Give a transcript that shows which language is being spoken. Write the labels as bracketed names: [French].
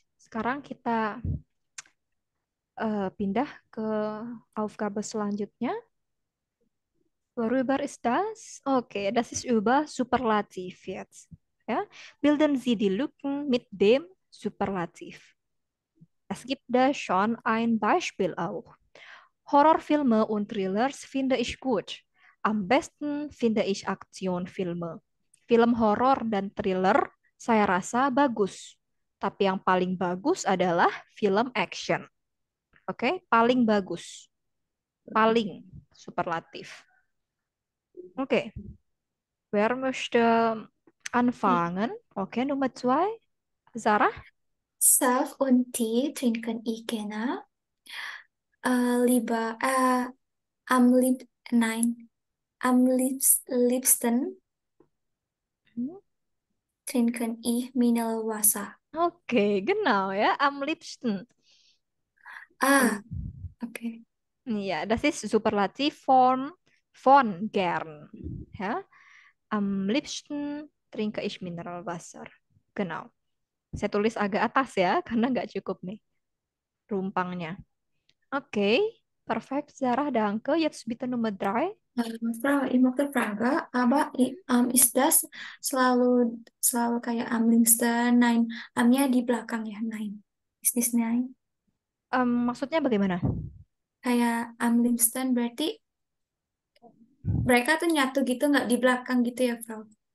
[Indonesian] Sekarang kita pindah ke Aufgabe selanjutnya. [German] Worüber ist das? Okay, das ist über Superlativ jetzt. Ja? Bilden Sie die Lücken mit dem Superlativ. Es gibt da schon ein Beispiel auch. Horrorfilme und Thrillers finde ich gut. Am besten finde ich Aktionfilme. [Indonesian] Film Horror dan Thriller saya rasa bagus. Tapi yang paling bagus adalah film action. Oke, paling bagus. Paling superlatif. [German] Oke, wer möchte anfangen? Okay, Nummer 2. Sarah? Saft und Tee trinken ich gerne. Lieber, am lieb, nein, liebsten Hmm. trinken ich Mineralwasser. Okay, genau, ja. Am liebsten. Ah, okay. Ja, das ist Superlativform von gern. Ja. Am liebsten trinke ich Mineralwasser. Genau. [Indonesian] Saya tulis agak atas ya, karena nggak cukup nih rumpangnya. [German] Oke, perfect. Sarah, danke. Jetzt bitte Nummer 3. Frau, ich möchte fragen, aber ist das [Indonesian] selalu kayak [German] am liebsten, nein, [Indonesian] amnya di belakang ya, [German] nein. [English] Is this nein? [Indonesian] Maksudnya bagaimana? Kayak am liebsten berarti mereka tuh nyatu gitu, nggak di belakang gitu ya, Frau?